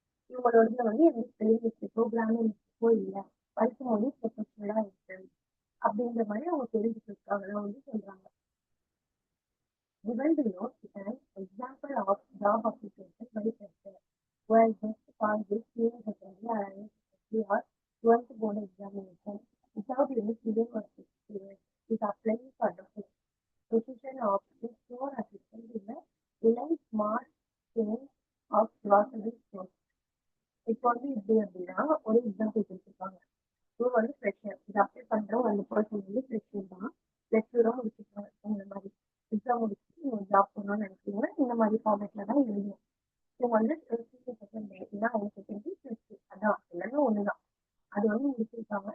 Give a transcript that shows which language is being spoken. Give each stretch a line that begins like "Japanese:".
Tamil: உங்களோடதுல வந்து எந்த spelling மிஸ்டேக்கோ grammar மிஸ்டேக்கோ இல்லை, படிக்கும்போது ப்ரொஃபஷனலா இருக்கு அப்படின்ற மாதிரி அவங்க தெரிஞ்சுக்கிறதுக்காக வந்து சொல்றாங்க.
English: Given below is an example of job application by fresher who has just passed this senior secondary or ISSC or 12th board examination without any student work experience is applying for the position of the store assistant in the Reliance Smart chain of grocery stores.
Tamil: இப்போ வந்து எப்படி அப்படின்னா ஒரு example கொடுத்துருக்காங்க. இவங்க வந்து fresher, இது apply பண்ற அந்த பர்சன் வந்து ஃப்ரெஷர் தான், ப்ளஸ் டூ தான் முடிச்சிருக்காங்க. இந்த மாதிரி எக்ஸாம் முடிச்சுட்டு நீங்க ஜாப் பண்ணணும்னு நினைக்கிறீங்கன்னா இந்த மாதிரி ஃபார்மேட்ல தான் எழுதணும். இவங்க வந்து சீனியர் செகண்ட் ஏன்னா அவங்க செகண்ட் ப்ளஸ் டூ அதான் எல்லாமே ஒண்ணுதான். அது வந்து முடிச்சிருக்காங்க.